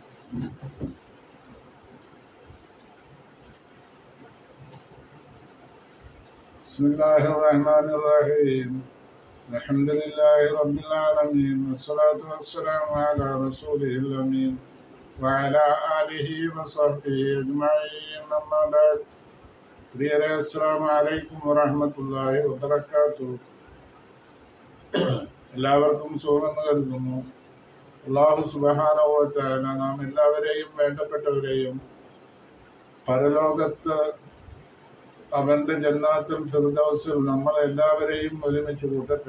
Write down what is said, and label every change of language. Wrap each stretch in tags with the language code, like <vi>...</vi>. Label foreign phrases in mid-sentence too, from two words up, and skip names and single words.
<ar>بسم الله الرحمن الرحيم الحمد لله رب العالمين والصلاة والسلام على رسوله الأمين وعلى آله وصحبه أجمعين أما بعد പ്രിയരെ السلام عليكم ورحمة الله وبركاته.</ar> <ml>എല്ലാവർക്കും സുഖമെന്ന് കരുതുന്നു.</ml> <ar>الله سبحانه وتعالى</ar> <ml>നാം എല്ലാവരെയും വേണ്ടപ്പെട്ടവരെയും പരലോകത്ത് അവന്റെ ജന്നാത്തുൽ ഫിർദൗസിൽ നമ്മളെല്ലാവരെയും ഒരുമിച്ച് കൂട്ടട്ടെ.</ml>